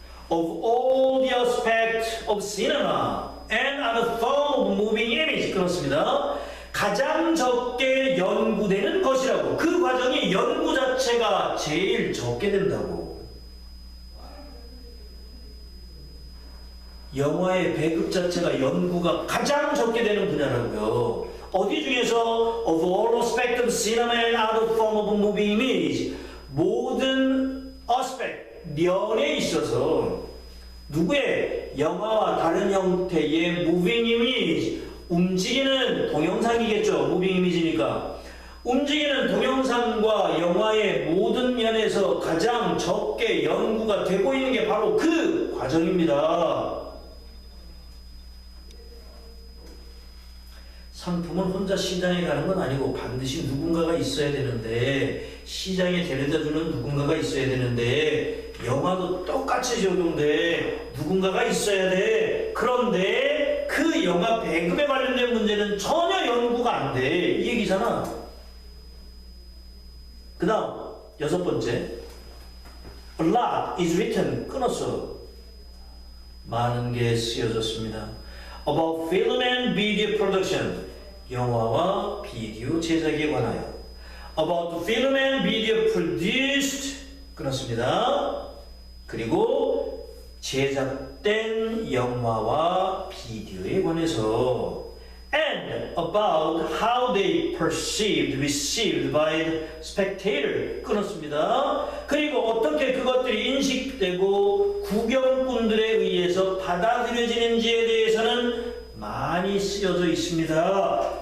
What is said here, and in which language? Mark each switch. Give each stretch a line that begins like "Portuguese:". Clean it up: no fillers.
English: of all the aspects of cinema and other form of moving image
Korean: 끊었습니다. 가장 적게 연구되는 것이라고. 그 과정이 연구 자체가 제일 적게 된다고. 영화의 배급 자체가 연구가 가장 적게 되는 분야라고요. 어디 중에서
English: of all aspects of cinema and other form of moving image,
Korean: 모든
English: aspect,
Korean: 면에 있어서 누구의 영화와 다른 형태의
English: moving image,
Korean: 움직이는 동영상이겠죠. 무빙 이미지니까. 움직이는 동영상과 영화의 모든 면에서 가장 적게 연구가 되고 있는 게 바로 그 과정입니다. 상품은 혼자 시장에 가는 건 아니고 반드시 누군가가 있어야 되는데, 시장에 데려다주는 누군가가 있어야 되는데, 영화도 똑같이 적용돼. 누군가가 있어야 돼. 그런데 그 영화 배급에 관련된 문제는 전혀 연구가 안 돼. 이 얘기잖아. 그 다음 6번째,
English: a lot is written.
Korean: 끊었어. 많은 게 쓰여졌습니다.
English: about film and video production.
Korean: 영화와 비디오 제작에 관하여.
English: about film and video produced.
Korean: 끊었습니다. 그리고 제작된 영화와 비디오에 관해서
English: and about how they received by the spectator.
Korean: 끊었습니다. 그리고 어떻게 그것들이 인식되고 구경꾼들에 의해서 받아들여지는지에 대해서는 많이 쓰여져 있습니다.